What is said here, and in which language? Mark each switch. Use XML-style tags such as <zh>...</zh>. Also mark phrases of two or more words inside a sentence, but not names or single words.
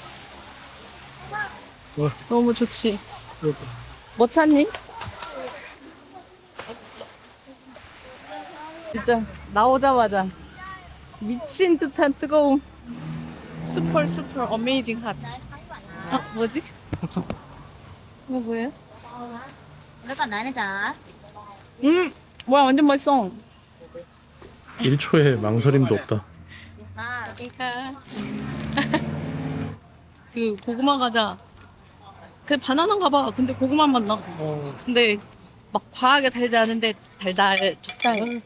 <ko>너무 좋지. 뭐 찾니? 진짜 나오자마자 미친 듯한 뜨거움.</ko> <en>super amazing hot.</en> <ko>아, 뭐지? 이거 뭐예요?</ko> <vi>Nó còn nói nữa chả?</vi> <ko>뭐야, 완전 맛있어. 1초의 망설임도 없다. À, 그 고구마 과자. 그 바나나인가 봐. 근데 고구마 맛 나. 근데 막 과하게 달지 않은데 적당히.</ko>